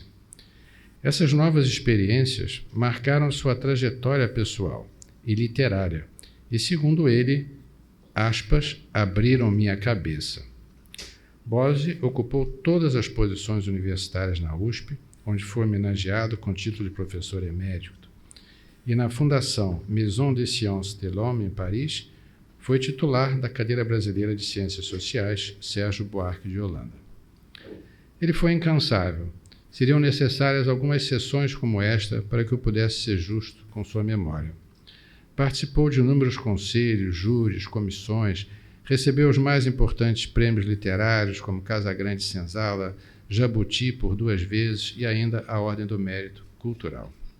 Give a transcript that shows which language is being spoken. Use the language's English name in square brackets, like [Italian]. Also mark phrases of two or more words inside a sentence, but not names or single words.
[Portuguese] Essas novas experiências marcaram sua trajetória pessoal e literária e, segundo ele, aspas, abriram minha cabeça. Bozzi ocupou todas as posições universitárias na USP, onde foi homenageado com título de professor emérito, e na Fundação Maison des Sciences de l'Homme, em Paris, foi titular da cadeira brasileira de Ciências Sociais, Sérgio Buarque de Holanda. Ele foi incansável. Seriam necessárias algumas sessões como esta para que eu pudesse ser justo com sua memória. Participou de inúmeros conselhos, júris, comissões, recebeu os mais importantes prêmios literários, como Casagrande Senzala, Jabuti por 2 vezes e ainda a Ordem do Mérito Cultural.